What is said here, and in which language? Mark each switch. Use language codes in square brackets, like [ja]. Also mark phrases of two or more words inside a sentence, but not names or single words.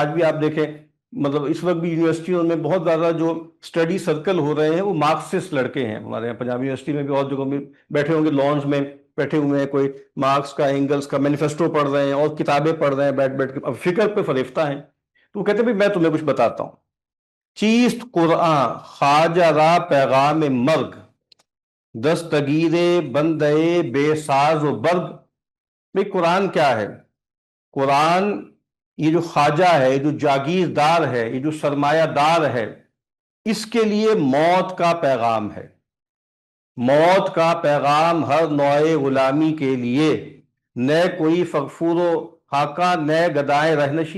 [ur] آج بھی آپ دیکھیں، مطلب اس وقت بھی یونیورسٹیوں میں بہت زیادہ جو اسٹڈی سرکل ہو رہے ہیں وہ مارکسسٹ لڑکے ہیں. ہمارے یہاں پنجاب یونیورسٹی میں بھی اور جگہوں میں بیٹھے ہوں گے، لانز میں بیٹھے ہوئے ہیں، کوئی مارکس کا اینگلز کا مینیفیسٹو پڑھ رہے ہیں اور کتابیں پڑھ رہے ہیں بیٹھ بیٹھ کے، اب فکر پہ فریفتہ ہیں. تو وہ کہتے ہیں میں تمہیں کچھ بتاتا ہوں. [fa] چیست قرآن خواجہ را پیغام مرگ دستگیر بندے بے ساز و برگ. [ur] بھئی قرآن کیا ہے؟ قرآن یہ جو خواجہ ہے، یہ جو جاگیردار ہے، یہ جو سرمایہ دار ہے، اس کے لیے موت کا پیغام ہے. موت کا پیغام ہر نوع غلامی کے لیے، [fa] نئے کوئی فغفور و خاکہ نئے گدائے رہنشی.